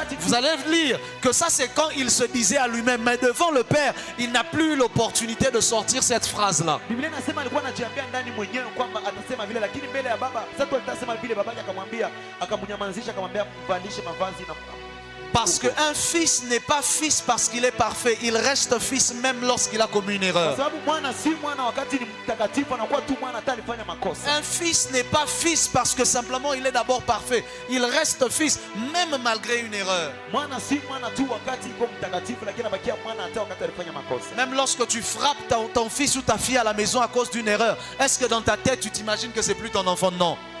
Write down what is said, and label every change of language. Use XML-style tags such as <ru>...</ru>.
<fr>Vous allez lire que ça c'est quand il se disait à lui-même. Mais devant le père, il n'a plus eu l'opportunité de sortir cette phrase-là.</fr> <sw>Biblia inasema alikuwa anajiambia ndani mwenyewe kwamba atasema vile, lakini mbele ya baba sasa tu atasema vile. Babake akamwambia, akamnyamazisha, akamwambia mvalishe mavazi na</sw> <fr>Parce qu'un fils n'est pas fils parce qu'il est parfait. Il reste fils même lorsqu'il a commis une</fr> <sw>kwa</sw> <fr>erreur.</fr> <sw>sababu mwana si mwana wakati ni mtakatifu, anakuwa tu mwana hata alifanya makosa.</sw> <fr>Un fils n'est pas fils parce que simplement il est d'abord parfait. Il reste fils même malgré une erreur.</fr> <sw>Mwana si mwana tu wakati iko mtakatifu, lakini anabakia mwana hata wakati alifanya makosa.</sw> <fr>Même lorsque tu frappes ton fils ou ta fille à la maison à cause d'une erreur, est-ce que dans ta tête tu t'imagines que c'est plus ton enfant? Non.</fr>